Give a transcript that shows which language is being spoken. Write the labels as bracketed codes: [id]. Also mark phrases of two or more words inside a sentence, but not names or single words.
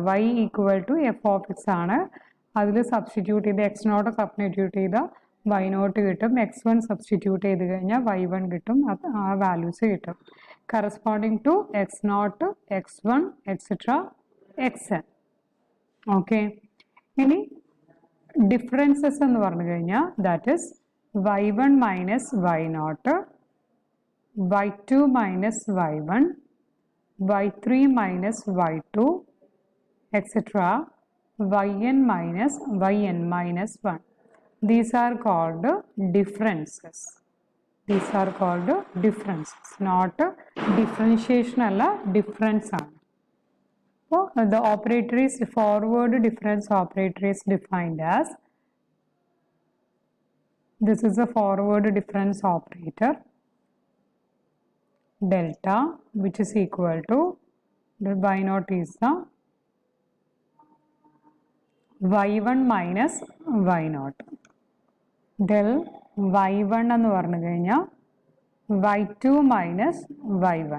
[en] y equal to f of x [ml] ആണ്, അതിൽ സബ്സ്റ്റിറ്റ്യൂട്ട് ചെയ്ത് [en] x naught substitute [ml] ചെയ്താൽ [en] y naught [ml] കിട്ടും, [en] x one substitute [ml] ചെയ്ത് കഴിഞ്ഞാൽ [en] y one [ml] കിട്ടും, ആ വാല്യൂസ് കിട്ടും. [en] corresponding to x naught, x one, etcetera x n. ഓക്കെ, [ml] ഇനി ഡിഫറൻസസ് എന്ന് പറഞ്ഞു കഴിഞ്ഞാൽ [en] that is y one minus y naught, y two minus y one, y three minus y two, etcetera yn minus yn minus 1. These are called differences. These are called differences, not differentiation alla difference ആണ്. So the operator is forward difference operator is defined as, this is a forward difference operator, delta, which is equal to the y naught is the y1 minus y naught, del y1 [ml] എന്ന് പറഞ്ഞു കഴിഞ്ഞാൽ [en] y2 മൈനസ് y1.